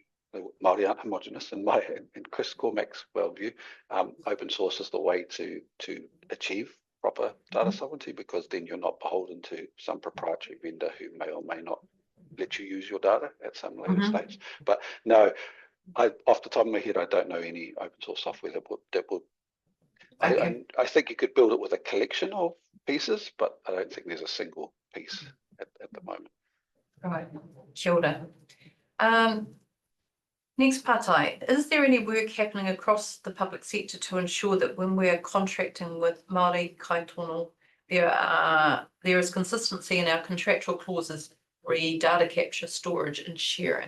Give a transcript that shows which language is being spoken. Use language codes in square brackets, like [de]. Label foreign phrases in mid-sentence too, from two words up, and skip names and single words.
[en] Māori aren't homogenous. In Chris Cormack's worldview, open source is the way to achieve proper data sovereignty, because then you're not beholden to some proprietary vendor who may or may not let you use your data at some later stage. But no, off the top of my head, I don't know any open source software that would. Okay. I think you could build it with a collection of pieces, but I don't think there's a single piece at the moment. Right. [mi] Kia ora. [en] Next pātai, is there any work happening across the public sector to ensure that when we are contracting with Māori kaitono, there is consistency in our contractual clauses re data capture, storage and sharing?